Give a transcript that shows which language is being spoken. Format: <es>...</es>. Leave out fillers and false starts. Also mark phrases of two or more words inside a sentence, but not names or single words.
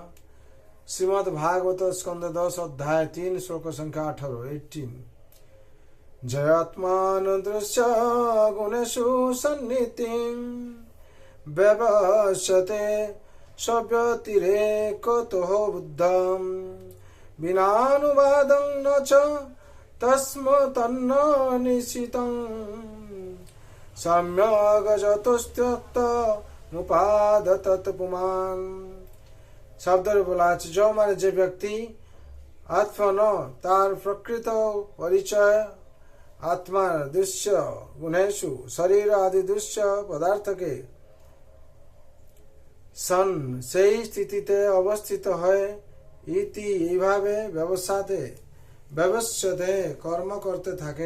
<sa>श्रीमद् भागवत स्कंद 10 अध्याय 3 श्लोक संख्या 18 जयात्मानुदृश्य गुणेषु सन्निधिं व्यवस्यते सव्यतिरेकतो बुद्धं विनानुवादं न च तस्मत्तन्न निश्चितं सम्यगजतुस्त्यक्तमुपादतत पुमान्।</sa> <bn>শব্দের বলা আছে जो মানে যে ব্যক্তি আত্মন তার প্রকৃত পরিচয় আত্মার দৃশ্য গুণেশু শরীর আদি দৃশ্য পদার্থকে সন সেই স্থিতিতে অবস্থিত হয় ইতি এইভাবে ব্যবসাতে কর্ম করতে থাকে।</bn>